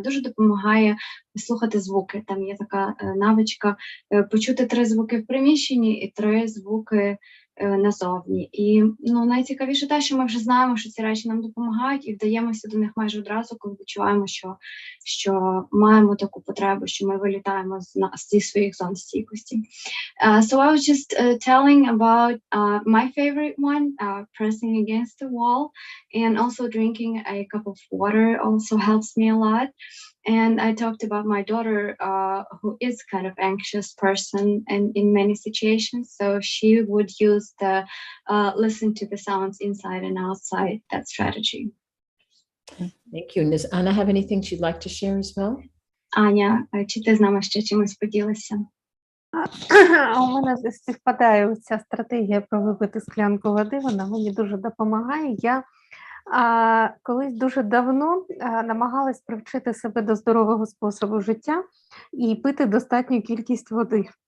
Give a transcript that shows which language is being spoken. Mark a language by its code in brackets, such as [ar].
[uk] Дуже допомагає слухати звуки. Там є така навичка почути 3 звуки в приміщенні і 3 звуки назовні. І найцікавіше те, що ми вже знаємо, що ці речі нам допомагають, і вдаємося до них майже одразу, коли відчуваємо, що маємо таку потребу, що ми вилітаємо зі своїх зон стійкості. [en] So I was just telling about my favorite one, pressing against the wall, and also drinking a cup of water also helps me a lot. And I talked about my daughter, who is kind of anxious person in many situations. So she would use the listen to the sounds inside and outside, that strategy. Thank you. Does Anna have anything she'd like to share as well? [uk] Аня, чи ти з нами ще чимось поділишся? У мене співпадає ця стратегія про випити склянку води, вона мені дуже допомагає. Я Колись дуже давно намагалась привчити себе до здорового способу життя і пити достатню кількість води.